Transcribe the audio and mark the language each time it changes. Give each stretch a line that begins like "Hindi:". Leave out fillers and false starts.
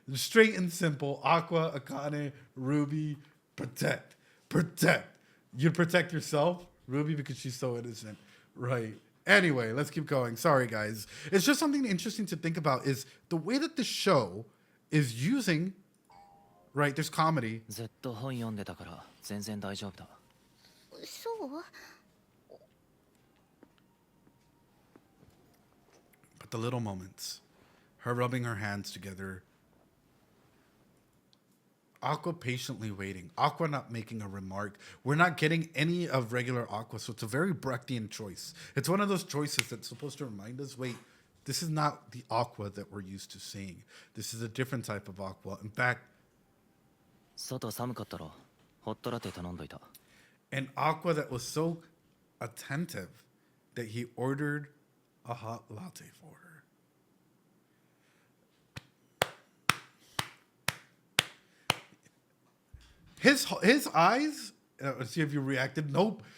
English: Straight and simple. Aqua, Akane, Ruby, protect. Protect. You protect yourself, Ruby, because she's so innocent. Right. Anyway, let's keep going. Sorry, guys. It's just something interesting to think about is the way that the show is using, right, there's comedy.
Japanese: ずっと本読んでたから全然大丈夫だ。そう
English: But the little moments, her rubbing her hands together, Aqua patiently waiting, Aqua not making a remark. We're not getting any of regular Aqua, so it's a very Brechtian choice. It's one of those choices that's supposed to remind us, wait, this is not the Aqua that we're used to seeing. This is a different type of Aqua. In fact,
Japanese: 外寒かったらホットラテ頼んどいた。
English: an Aqua that was so attentive that he ordered a hot latte for her. His eyes, let's see if you reacted. Nope.